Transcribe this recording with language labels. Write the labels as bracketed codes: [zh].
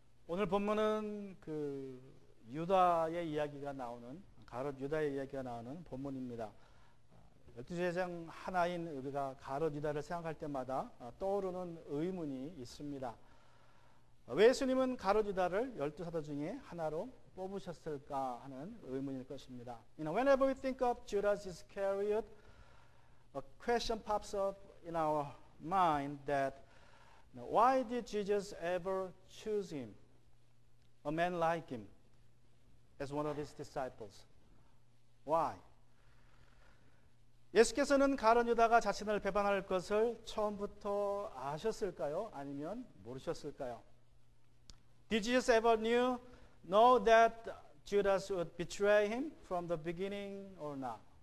[ko] 오늘 본문은 그 유다의 이야기가 나오는 가롯 유다의 이야기가 나오는 본문입니다. 12제사장 하나인 우리가 가롯 유다를 생각할 때마다 떠오르는 의문이 있습니다. 왜 예수님은 가롯 유다를 12사도 중에 하나로 뽑으셨을까 하는 의문일 것입니다. [en] Whenever we think of Judas Iscariot, a question pops up in our mind that why did Jesus ever choose him, a man like him, as one of his disciples? Why? [ko] 예수께서는 가룟 유다가 자신을 배반할 것을 처음부터 아셨을까요? 아니면 모르셨을까요? [en] Did Jesus ever know that Judas would betray him from the beginning or not?